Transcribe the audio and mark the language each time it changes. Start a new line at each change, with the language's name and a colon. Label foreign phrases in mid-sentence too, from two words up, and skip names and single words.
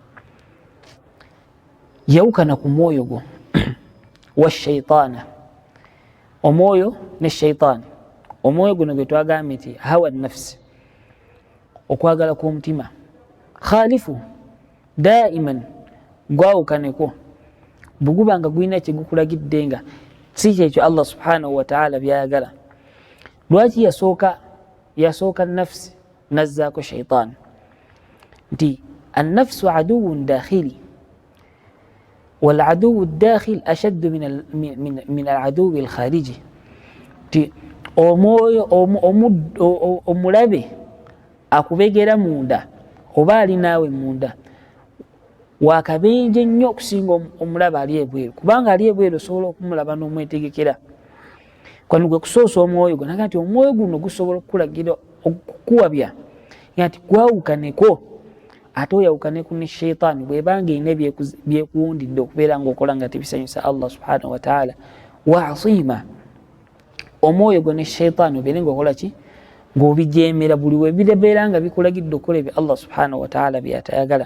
Ganda: yawukana ku mwoyo gwo wa shaitaana omwoyo ne shaitaani omwoyo guno gwe twagambye nti
Arabic: هوى النفس
Ganda: okwagala kw'omutima
Arabic: خالف دائما
Ganda: gwawukaneko bweguba nga gulina kyegukulagidde nga si kyekyo
Arabic: الله سبحانه وتعالى
Ganda: byayagala. Lwaki yasooka nafsi nazzaako shaitaani nti
Arabic: النفس عدو داخلي والعدو الداخل أشد من العدو الخارجي
Ganda: تي omulabe akubegera munda oba ali naawe munda wakabenje nnyo okusinga omulabe ali ebweru kubanga ali ebweru osobola okumulaba n'omwetegekera kwani gwe kusoosa omwoyo gwo naga nti omwoyo guno gusobola okukulagira okukuwabya nti gwawukaneko ate oyawukaneku ne shaitaani bwebanga erina byekuwundidde okubeera ng'okola nga tebisanyusa
Arabic: الله سبحانه وتعالى
Ganda: wa asima omwoyo gwo ne shaitaani obeere ng'okola ki ng'obijeemera buli webirebeera nga bikulagidde okukola ebyo
Arabic: الله سبحانه وتعالى
Ganda: byatayagala.